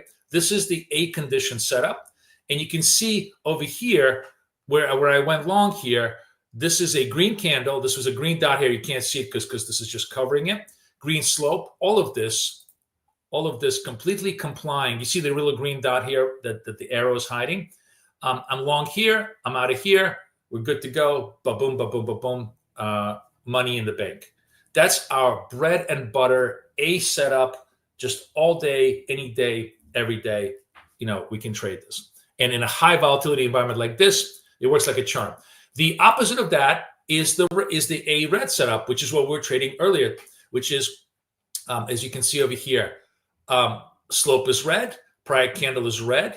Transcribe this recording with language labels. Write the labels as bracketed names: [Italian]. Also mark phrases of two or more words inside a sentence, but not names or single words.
[English] This is the A condition setup. And you can see over here where I went long here, this is a green candle. This was a green dot here. You can't see it because this is just covering it. Green slope, all of this completely complying. You see the little green dot here that the arrow is hiding. I'm long here. I'm out of here. We're good to go. Ba-boom, ba-boom, ba-boom. Money in the bank. That's our bread and butter A setup, just all day, any day, every day. We can trade this. And in a high volatility environment like this, it works like a charm. The opposite of that is the A red setup, which is what we were trading earlier, which is, as you can see over here, slope is red, prior candle is red.